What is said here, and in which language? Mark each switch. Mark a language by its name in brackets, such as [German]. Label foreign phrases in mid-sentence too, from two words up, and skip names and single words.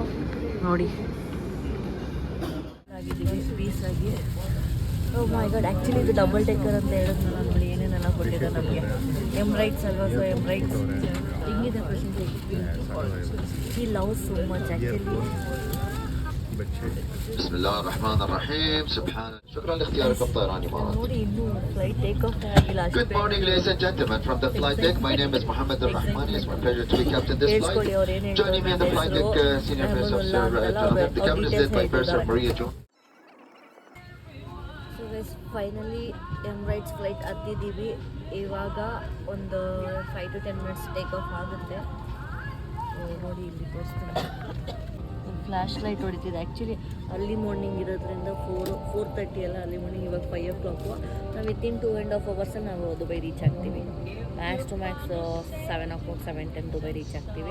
[Kannada] ನೋಡಿ ಆಗಿದ್ದೀವಿ ಪೀಸಾಗಿ. [English] oh my god, [Kannada] ಆ್ಯಕ್ಚುಲಿ ಇದು [English] double decker [Kannada] ಅಂತ ಹೇಳಿದ್ನಲ್ಲ ನೋಡಿ ಏನೇನೆಲ್ಲ ಕೊಟ್ಟಿದ್ದಾರೆ ನಮಗೆ. ಎಮಿರೇಟ್ಸ್ ಅಲ್ವಾ? ಸೊ ಎಮಿರೇಟ್ಸ್ ಹೆಂಗಿದೆ ಪ್ರಶಾಂತ್ ಎಕ್ಸ್ಪೀರಿಯನ್ಸ್? [English] I love so much actually. [Arabic] بسم الله الرحمن الرحيم سبحان شكرا لاختيارك الطيران إمارات. [Kannada] ನೋಡಿ ಇನ್ನೂ [English] flight take off [Kannada] ಆಗಿಲ್ಲ. [English] Good morning ladies and gentlemen from the flight deck. My name is Mohammed Al-Rahman. It's my pleasure to be captain this flight. Joining me on the flight deck senior first officer Jonathan. The captain is led by Purser Maria Jones. so guys finally [Kannada] ಎಮಿರೇಟ್ಸ್ ಫ್ಲೈಟ್ ಹತ್ತಿದ್ದೀವಿ. ಇವಾಗ ಒಂದು [English] 5 to 10 minutes take off [Kannada] ಆಗುತ್ತೆ. ನೋಡಿ ಇಲ್ಲಿ ತೋರಿಸ್ತೀನಿ, [English] flash light [Kannada] ಹೊಡಿತಿದೆ. [English] actually early morning [Kannada] ಇರೋದ್ರಿಂದ 4:30 ಎಲ್ಲ [English] early morning. [Kannada] ಇವಾಗ [English] 5 o'clock. [Kannada] ನಾವು [English] within 2.5 hours [Kannada] ನಾವು ದುಬೈ ರೀಚ್ ಆಗ್ತೀವಿ. [English] max to max 7 o'clock [Kannada] 7:10 ದುಬೈ ರೀಚ್ ಆಗ್ತೀವಿ.